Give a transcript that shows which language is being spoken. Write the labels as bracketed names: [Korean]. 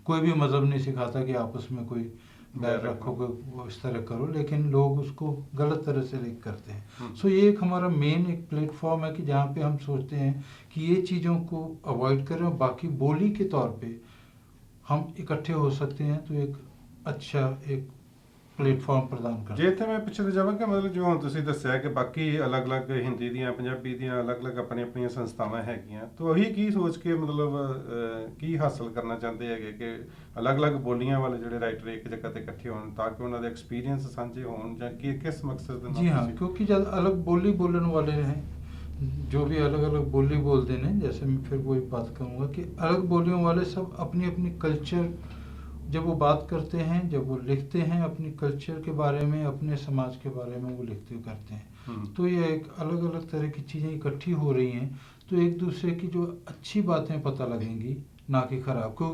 [Hindi] कोई भी मज़हब नहीं सिखाता कि आपस में कोई बैर रखो, वो इस तरह करो, लेकिन लोग उसको गलत तरह से लिंक करते हैं। सो ये एक हमारा मेन एक प्लेटफॉर्म है कि जहाँ पे हम सोचते हैं कि ये चीज़ों को अवॉइड करें और बाकी बोली के तौर पे हम इकट्ठे हो सकते हैं। तो एक अच्छा एक [Punjabi] ਪਲੇਟਫਾਰਮ ਪ੍ਰਦਾਨ ਕਰਦੇ। ਜੇ ਇੱਥੇ ਮੈਂ ਪਿੱਛੇ ਜਾਵਾਂਗਾ, ਮਤਲਬ ਜਿਵੇਂ ਹੁਣ ਤੁਸੀਂ ਦੱਸਿਆ ਕਿ ਬਾਕੀ ਅਲੱਗ-ਅਲੱਗ ਹਿੰਦੀ ਦੀਆਂ, ਪੰਜਾਬੀ ਦੀਆਂ ਅਲੱਗ-ਅਲੱਗ ਆਪਣੀਆਂ ਸੰਸਥਾਵਾਂ ਹੈਗੀਆਂ, ਤਾਂ ਉਹੀ ਕੀ ਸੋਚ ਕੇ ਮਤਲਬ ਕੀ ਹਾਸਲ ਕਰਨਾ ਚਾਹੁੰਦੇ ਹੈਗੇ ਕਿ ਅਲੱਗ-ਅਲੱਗ ਬੋਲੀਆਂ ਵਾਲੇ ਜਿਹੜੇ ਰਾਈਟਰ ਇੱਕ ਜਗ੍ਹਾ 'ਤੇ ਇਕੱਠੇ ਹੋਣ ਤਾਂ ਕਿ ਉਹਨਾਂ ਦੇ ਐਕਸਪੀਰੀਅੰਸ ਸਾਂਝੇ ਹੋਣ, ਜਾਂ ਕਿਸ ਮਕਸਦ ਦੇ ਨਾਲ? [Hindi] जी हाँ, क्योंकि जब अलग बोली बोलने वाले हैं, जो भी अलग अलग बोली बोलते हैं, जैसे मैं फिर वही बात कहूँगा कि अलग बोलियों वाले सब अपनी अपनी कल्चर जब वो बात करते हैं, जब वो लिखते हैं अपनी कल्चर के बारे में, अपने समाज के बारे में वो लिखते करते हैं, तो ये एक अलग अलग तरह की चीज़ें इकट्ठी हो रही हैं, तो एक दूसरे की जो अच्छी बातें पता लगेंगी, ना कि ख़राब।